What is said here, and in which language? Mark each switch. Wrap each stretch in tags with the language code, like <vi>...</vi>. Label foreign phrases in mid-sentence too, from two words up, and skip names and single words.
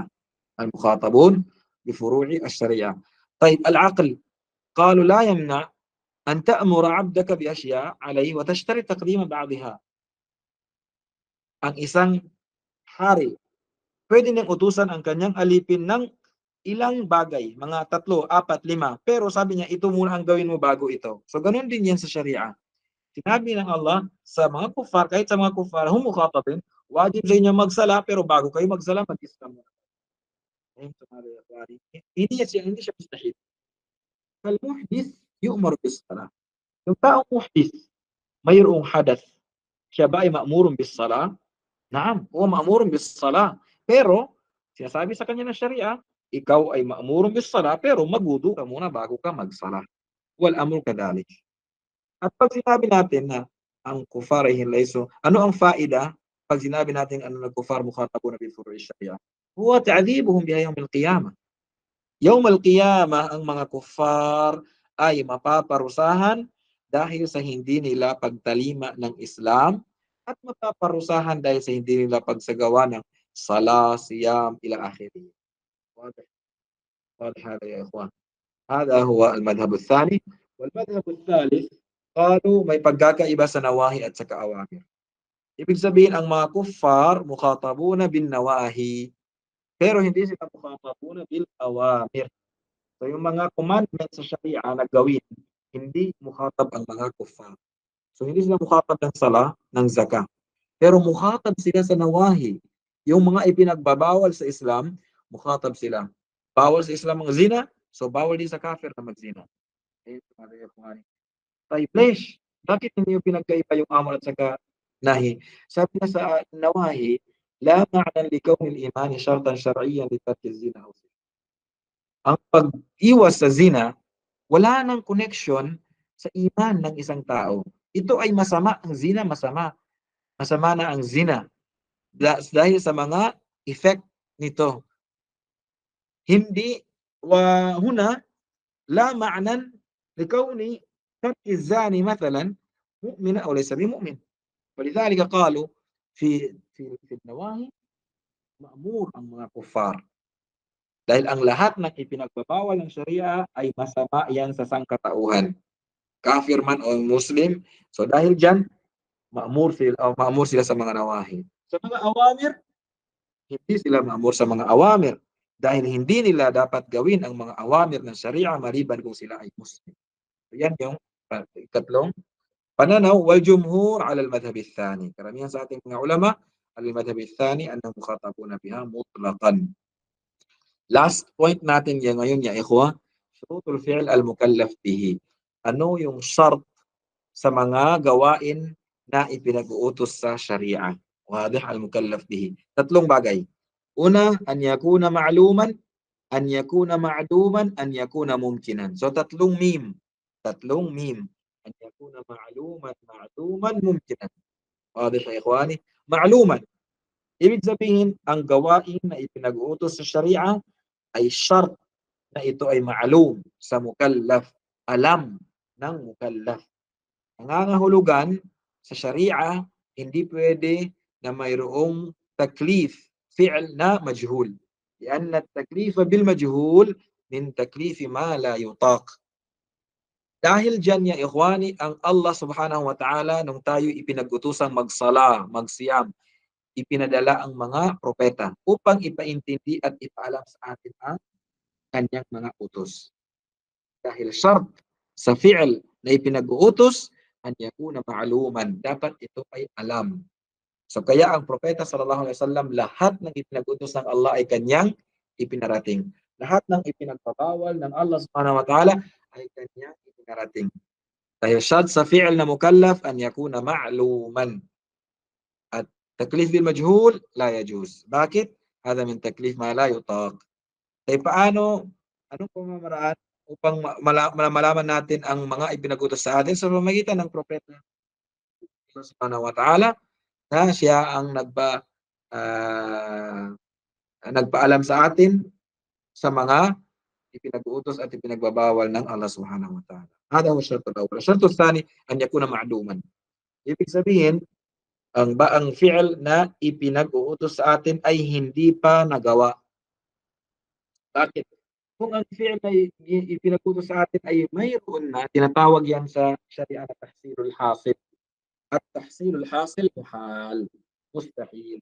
<ar>المخاطبون بفروع الشريعة. طيب العقل قالوا لا يمنع أن تأمر عبدك بأشياء عليه وتشتري تقديم بعضها.</ar> <tl>Ang isang hari, pwede niyang utusan ang kanyang alipin ng ilang bagay, mga 3, 4, 5, pero sabi niya, ito muna ang gawin mo bago ito. So, ganun din yan sa Sharia. Sinabi ng Allah sa mga kuffar, kahit sa mga kuffar,</tl> <ar>هم مخاطبين,</ar> <tl>wajib sa inyo magsala, pero bago kayo magsala, mag-Islam muna. Hindi siya mustahil.</tl> <ar>كالمحدث يؤمر بالصلاة.</ar> <tl>Yung taong muhdith, mayroong hadath, siya ba ay</tl> <ar>مأمور بالصلاة? نعم، هو مأمور بالصلاة.</ar> <tl>Pero, sinasabi sa kanya ng Sharia, ikaw ay</tl> <ar>مأمور بالصلاة,</ar> <tl>pero magwudu ka muna bago ka magsala.</tl> <ar>والأمر كذلك.</ar> <tl>At pag sinabi natin na ang kufar ay hinlayso, ano ang faida pag sinabi natin ano nag-kufar</tl> <ar>مخاطبون بفروع الشريعة? هو تعذيبهم بها يوم القيامة. يوم القيامة,</ar> <tl>ang mga kufar ay mapaparusahan dahil sa hindi nila pagtalima ng Islam, at mapaparusahan dahil sa hindi nila pagsagawa ng sala,</tl> <ar>صيام، إلى آخره. واضح واضح هذا يا إخوان. هذا هو المذهب الثاني. والمذهب الثالث, قالوا</ar> <tl>may pagkakaiba sa nawahi at sa kaawamir. Ibig sabihin, ang mga kuffar</tl> <ar>مخاطبون بالنواهي,</ar> <tl>pero hindi sila</tl> <ar>مخاطبون بالأوامر.</ar> <tl>So yung mga commandments sa Sharia na gawin, hindi mukhatab ang mga kuffar. So hindi sila mukhatab ng sala, ng zakah. Pero mukhatab sila sa nawahi. Yung mga ipinagbabawal sa Islam, mukhatab sila. Bawal sa Islam ang zina, so bawal din sa kafir na magzina. Tayo, flesh, bakit hindi yung pinagkaiba yung amar at saka nahi? Sabi na sa nawahi,</tl> <ar>لا معنى لكون الإيمان شرطا شرعيا لترك الزنا.</ar> <tl>Ang pag-iwas sa zina, wala nang connection sa iman ng isang tao. Ito ay masama, ang zina masama. Masama na ang zina dahil sa mga effect nito.</tl> <ar>Hindi وهنا لا معنى لكون ترك الزاني مثلا مؤمنا او ليس بمؤمن. ولذلك قالوا في النواهي مأمور</ar> <tl>ang mga kuffar. Dahil ang lahat ng ipinagbabawal ng Sharia ay masama yan sa sangkatauhan. Kafir man o Muslim. So dahil dyan, ma'mur sila sa mga nawahi. Sa mga awamir, hindi sila ma'mur sa mga awamir. Dahil hindi nila dapat gawin ang mga awamir ng Sharia maliban kung sila ay Muslim. So yan yung ikatlong pananaw.</tl> <ar>والجمهور على المذهب الثاني.</ar> <tl>Karamihan sa ating mga ulama,</tl> <ar>المذهب الثاني أنهم مخاطبون بها مطلقا.</ar> <en>Last point</en> <tl>natin yan ngayon</tl> <ar>يا إخوة، شروط الفعل المكلف به.</ar> <tl>Ano yung shart sa mga gawain na ipinag-uutos sa Sharia?</tl> <ar>واضح المكلف به.</ar> <tl>Tatlong bagay. Una,</tl> <ar>أن يكون معلوما، أن يكون معدوما، أن يكون ممكنا.</ar> <tl>So tatlong meme. Tatlong meme.</tl> <ar>أن يكون معلوما معدوما ممكنا. واضح يا إخواني? Ma'luman.</ar> <tl>Ibig sabihin, ang gawain na ipinag-uutos sa sharia ay shart na ito ay ma'lum sa mukallaf, alam ng mukallaf. Nangangahulugan sa sharia, hindi pwede na mayroong taklif, fi'l na majhul.</tl> <ar>لأن التكليف بالمجهول من تكليف ما لا يطاق.</ar> <tl>Dahil dyan</tl> <ar>يا إخواني,</ar> <tl>ang Allah</tl> <ar>سبحانه وتعالى</ar> <tl>nung tayo ipinag-utusang magsala, magsiyam, ipinadala ang mga propeta upang ipaintindi at ipaalam sa atin ang kanyang mga utos. Dahil shart sa fi'l na ipinag-uutos,</tl> <ar>أن يكون معلوما,</ar> <tl>dapat ito ay alam. So kaya ang propeta</tl> <ar>صلى الله عليه وسلم,</ar> <tl>lahat ng ipinag-utos ng Allah ay kanyang ipinarating. Lahat ng ipinagbabawal ng Allah</tl> <ar>سبحانه وتعالى</ar> <tl>ay kanyang ipinarating. Dahil shart sa fi'l na mukallaf</tl> <ar>أن يكون معلوما. التكليف بالمجهول لا يجوز.</ar> <tl>Bakit?</tl> <ar>هذا من تكليف ما لا يطاق.</ar> <tl>Kaya paano, anong pamamaraan upang malaman natin ang mga ipinag-utos sa atin sa pamamagitan ng propeta</tl> <ar>سبحانه وتعالى,</ar> <tl>na siya ang nagpaalam sa atin sa mga ipinag-uutos at ipinagbabawal ng Allah</tl> <ar>سبحانه وتعالى. هذا هو الشرط الأول. الشرط الثاني أن يكون معلوما.</ar> <tl>Ibig sabihin, ang fi'l na ipinag-uutos sa atin ay hindi pa nagawa. Bakit? Kung ang fi'l na ipinag-utos sa atin ay mayroon na, tinatawag yan sa sharia na</tl> <ar>تحصيل الحاصل. تحصيل الحاصل محال، مستحيل.</ar>